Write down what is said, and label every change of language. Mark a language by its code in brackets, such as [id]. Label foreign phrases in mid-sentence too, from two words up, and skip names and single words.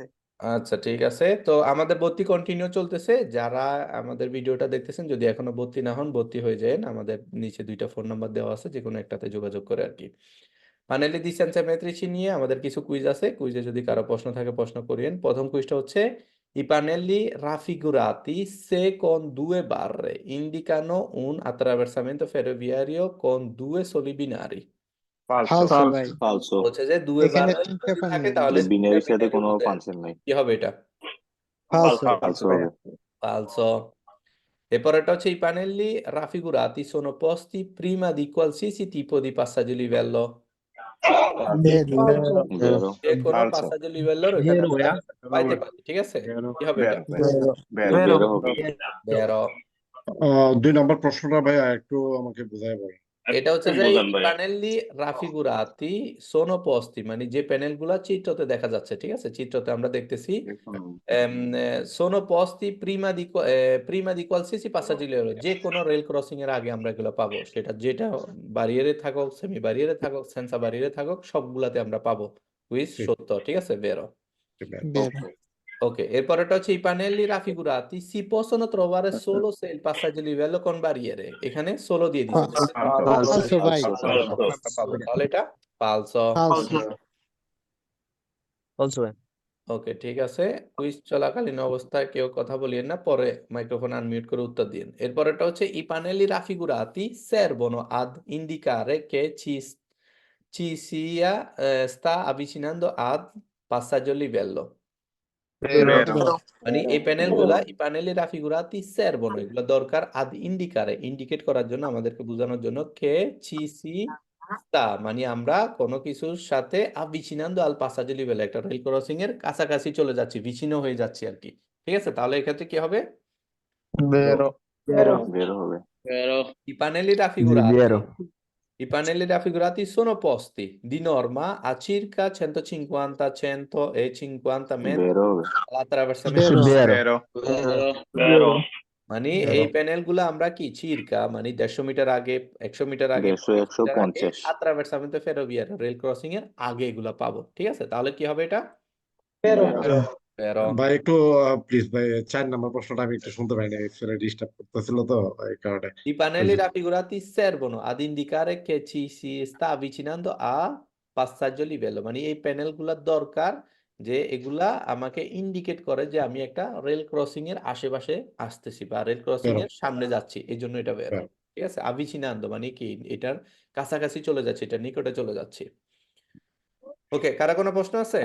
[bn] আচ্ছা ঠিক আছে, তো আমাদের ভর্তি কন্টিনিউ চলতেছে, যারা আমাদের ভিডিওটা দেখতেছেন যদি এখনো ভর্তি না হন ভর্তি হয়ে যান, আমাদের নিচে 2টা ফোন নাম্বার দেওয়া আছে, যে কোনো একটাতে যোগাযোগ করে আর কি। [it] pannelli di Sansepolcro [bn] নিয়ে আমাদের কিছু কুইজ আছে, কুইজে যদি কারো প্রশ্ন থাকে প্রশ্ন করিয়েন। প্রথম কুইজটা হচ্ছে [it] i pannelli raffigurati se con due barre indicano un attraversamento ferroviario con due soli binari। [bn] ফালসো ভাই, ফালসো। বলছে যে দুয়ে এখানে বাররে তিনটে যদি থাকে প্যানেল তাহলে তিনটা বিনারির সাথে বিনারির কোনো মধ্যে ফাংশন নাই। কি হবে এটা? ফালসো ফালসো হবে। [it] falso। [bn] এরপরেরটা হচ্ছে [it] i pannelli raffigurati sono posti prima di qualsiasi tipo di passaggio livello। [bn] ভেরো যে কোনো ফালসো। [it] passaggio livello ওখানে [bn] Vero, আমরা yeah. পাইতে পারি, ঠিক আছে, কি হবে এটা? ভেরো ভেরো ভেরো। ভেরো হবে। Vero। 2 নম্বর প্রশ্নটা ভাইয়া একটু আমাকে বোঝায় বলেন। এটা হচ্ছে যে বোঝান i ভাইয়া। [it] pannelli raffigurati sono posti, [bn] মানে যে প্যানেল গুলা চিত্রতে দেখা যাচ্ছে, ঠিক আছে, চিত্রতে আমরা দেখতেছি [it] sono posti prima di qualsiasi passaggio livello, [bn] যে কোনো রেল ক্রসিং এর আগে আমরা এগুলো পাবো, সেটা যেটা বারিয়ারে থাকুক, [it] semi barriere [bn] থাকুক, [it] senza barriere [bn] থাকুক, সবগুলাতে আমরা পাবো। কুইজ ঠিক সত্য, ঠিক আছে, বেরো। ঠিক আছে। বের। [it] Ok, [bn] এরপরেরটা হচ্ছে [it] i pannelli raffigurati si possono trovare solo se il passaggio livello con barriere, [bn] এখানে solo দিয়ে দিছে, ফালসো ভাই, আমরা পাবো, তাহলে এটা falso। ফালসো। Also, ওকে, ঠিক আছে। কুইজ চলাকালীন অবস্থায় কেউ কথা বলিয়েন না, পরে মাইক্রোফোন আনমিউট করে উত্তর দিন। এরপরেরটা হচ্ছে [it] i pannelli raffigurati servono ad indicare che ci sia sta avvicinando ad passaggio livello। [bn] বেরো মানে এই প্যানেলগুলা [it] i pannelli raffigurati servono, [bn] এগুলো দরকার [it] ad indicare, [bn] ইন্ডিকেট করার জন্য, আমাদেরকে বোঝানোর জন্য [it] che ci si sta, [bn] মানে আমরা কোনো কিছুর সাথে [it] avvicinando al passaggio livello, [bn] একটা রেল ক্রসিং এর কাছাকাছি চলে যাচ্ছি, বিচ্ছিন্ন হয়ে যাচ্ছি আর কি। ঠিক আছে, তাহলে এক্ষেত্রে কি হবে? বেরো বেরো হবে বেরো [it] I pannelli [bn] জি [it] raffigurati [bn] বেরো [it] I pannelli raffigurati sono posti di norma a circa 150, 100 e 50 metri [bn] বেরো হবে [it] all'attraversamento। [bn] বেরো বেরো মানে এই বেরো প্যানেলগুলো আমরা কি চিরকা, মানে 150 মিটার আগে, 100 মিটার আগে, 150 50 মিটার আগে 150 [it] attraversamento ferroviario, [bn] রেল ক্রসিং এর আগে এগুলা পাবো। ঠিক আছে, তাহলে কি হবে এটা? বেরো Pero ভাই একটু প্লিজ ভাই 4 নম্বর প্রশ্নটা আমি একটু শুনতে পাইনি, ছেলে ডিস্টার্ব করতেছিল তো এই কারণে। [it] i pannelli raffigurati servono ad indicare che ci si sta avvicinando a passaggio livello, [bn] মানে এই প্যানেলগুলোর দরকার যে এগুলা আমাকে ইন্ডিকেট করে যে আমি একটা রেল ক্রসিং এর আশেপাশে আসতেছি বা রেল ক্রসিং বেরো এর সামনে যাচ্ছি, এই জন্য এটা বেরো। বেরো। ঠিক আছে, avvicinando মানে কি এটার কাছাকাছি চলে যাচ্ছে, এটা নিকটে চলে যাচ্ছে। ওকে, কারা কোনো প্রশ্ন আছে?